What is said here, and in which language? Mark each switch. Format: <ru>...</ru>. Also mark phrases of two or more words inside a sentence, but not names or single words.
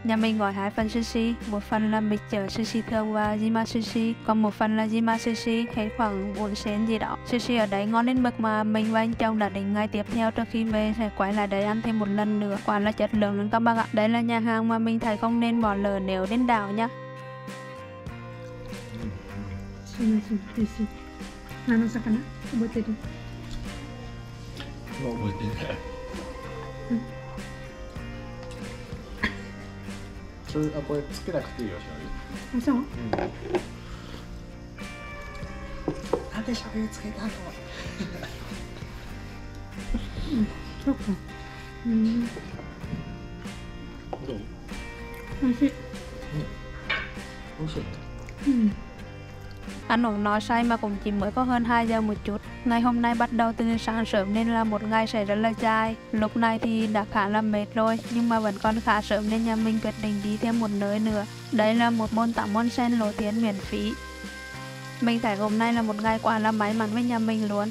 <vi>Nhà mình gọi 2 phần sushi, một phần là mix chở sushi thường và Jima Sushi, còn một phần là Jima Sushi, hết khoảng 4 sen gì đó. Sushi ở đấy ngon đến mức mà mình và anh chồng đã định ngày tiếp theo trước khi về sẽ quay lại đây ăn thêm một lần nữa. Quả là chất lượng lắm các bác ạ. Đây là nhà hàng mà mình thấy không nên bỏ lỡ nếu đến đảo nhá.</vi> <ja>すみません、です。何の魚？覚えてる？覚えてない。それこれつけなくていいよ、あ、そう？なんで醤油つけたの？そうか。どう？美味しい。美味しい。</ja> <vi>Ăn uống no say mà cũng chỉ mới có hơn 2 giờ một chút. Ngày hôm nay bắt đầu từ sáng sớm nên là một ngày sẽ rất là dài. Lúc này thì đã khá là mệt rồi, nhưng mà vẫn còn khá sớm nên nhà mình quyết định đi thêm một nơi nữa. Đây là một môn tắm onsen nổi tiếng miễn phí. Mình thấy hôm nay là một ngày quá là may mắn với nhà mình luôn.</vi>